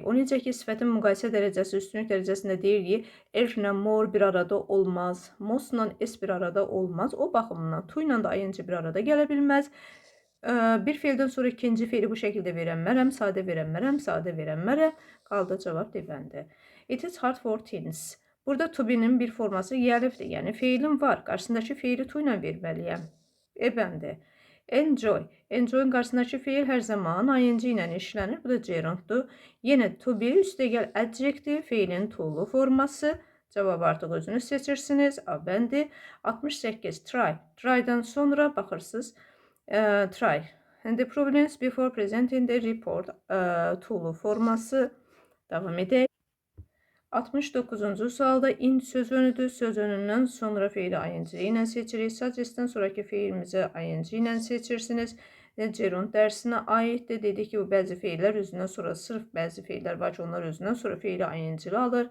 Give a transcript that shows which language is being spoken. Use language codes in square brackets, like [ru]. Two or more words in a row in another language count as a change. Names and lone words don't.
[az] O necə ki, sifətin müqayisə dərəcəsi, üstünlük dərəcəsində deyirik, elflə more bir arada olmaz, mostla s bir arada olmaz. O baxımdan to ilə də ing bir arada gələ bilməz. Bir feildən sonra ikinci feili bu şəkildə verənmərəm, sadə verənmərəm, sadə verənmərəm. Qaldı cavab debəndi. [en] It is hard for teens. [az] Burada [en] to be-nin [az] bir forması gəlibdir. Yəni feilin var. Qarşısındakı feili to ilə verməliyəm. E bəndi. Enjoy. Enjoy'un qarşısındakı feil hər zaman ing ilə işlənir. Bu da gerunddur. Yenə [en] to be [az] üstəgəl adjektiv feilin to'lu forması. Cavab artıq özünüz seçirsiniz. A bəndi. 68. Try. Try'dan sonra baxırsınız. [en] Try. And the problems before presenting the report [az] to'lu forması. Davam edək. 69-cu sualda in söz önüdür. Söz önündən sonra feili ing ilə seçirik. Suggest'dən sonraki feilimizi ing ilə seçirsiniz. Gerund dərsinə aiddir. Dedik ki, bu bəzi feillər özündən sonra, sırf bəzi feillər var ki, onlar özündən sonra feili ing-li alır.